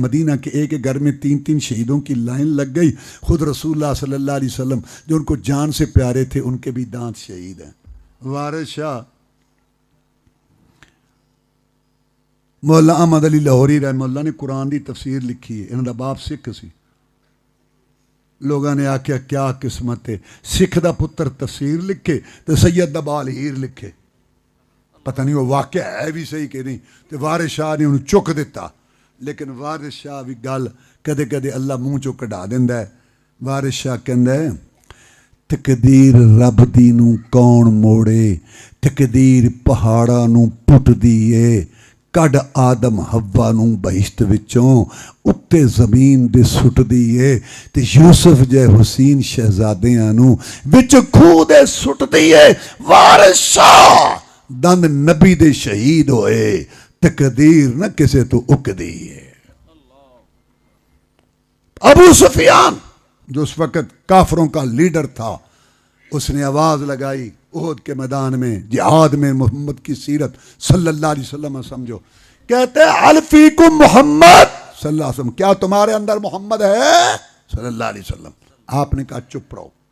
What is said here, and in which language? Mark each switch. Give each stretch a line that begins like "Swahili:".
Urdu: مدینہ کے ایک ایک گھر میں 3 شہیدوں کی لائن لگ گئی. خود رسول اللہ صلی اللہ علیہ وسلم جو ان کو جان سے پیارے تھے ان کے بھی دانت شہید ہیں. وارث شاہ مولا احمد علی لاہوری رحمہ اللہ نے قرآن دی تفسیر لکھی ہے.
Punjabi: انہوں دا باپ سکھ سی. لوگوں نے آکھیا کیا قسمت ہے، سکھ دا پتر تفسیر لکھے تو سید دا بال ہیر لکھے.
Urdu: پتہ نہیں وہ واقعہ ہے بھی صحیح کہ نہیں.
Punjabi: تو وارث شاہ نے انہوں چک دیتا. لیکن وارث شاہ بھی گل کدے کدے اللہ منہ چو کڈا دیندا ہے. وارث شاہ کہندا ہے تقدیر رب دی نو کون موڑے، تقدیر پہاڑاں نو پٹ دیے، کڈ آدم ہوا نو بہشت وچوں اتے زمین دے سٹ دیے، تے یوسف جے حسین شہزادیاں نو وچ کھو دے سٹ دیے. وارث شاہ دند نبی دے شہید ہوئے، تقدیر نہ کسے تو اک دیے.
Urdu: ابو سفیان جو اس وقت کافروں کا لیڈر تھا، اس نے آواز لگائی احد کے میدان میں، جہاد میں محمد کی سیرت صلی اللہ علیہ وسلم سمجھو. کہتے ہیں
Arabic: هل فیکم محمد صلی اللہ علیہ وسلم،
Urdu: کیا تمہارے اندر محمد ہے صلی اللہ علیہ وسلم. آپ نے کہا چپ رہو.